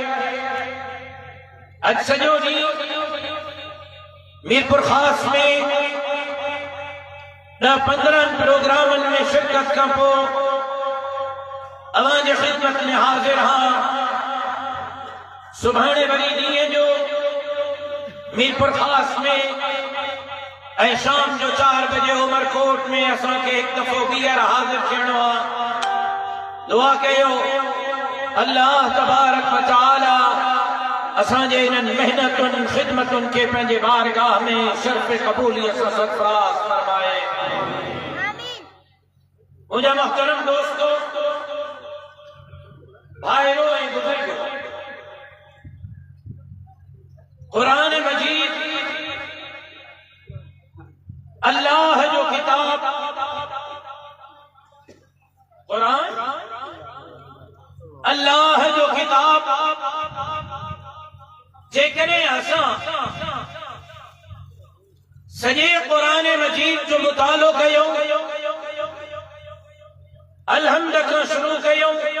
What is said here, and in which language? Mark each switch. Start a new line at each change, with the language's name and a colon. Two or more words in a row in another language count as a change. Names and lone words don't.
Sindhi: अॼु सॼो ॾींहुं मीरपुर ख़ास में 10-15 प्रोग्रामनि में शिरकत खां पोइ अवांजे ख़िदमत में हाज़िर हां। सुभाणे वरी ॾींहं जो मीरपुर ख़ास में ऐं शाम जो 4 बजे उमरकोट में असांखे हिकु दफ़ो ॿीहर हाज़िर थियणो आहे। दुआ कयो
Arabic: الله تبارك وتعالى
Sindhi: असांजे इन्हनि मेहनतुनि ख़िदमतुनि के पंहिंजे बारगाह में शर्फ़ क़बूलियत सां सरफ़राज़ फरमाए। मुंहिंजा मुहतरम दोस्तो, भाइरो ऐं बुज़ुर्गो, क़ुरान मजीद अल्लाह जो किताब, क़ुरान अल्लाह जो किताब जेकॾहिं असां सॼे क़ुरान मजीद जो मुतालो कयूं, अलहम्द खां शुरू कयूं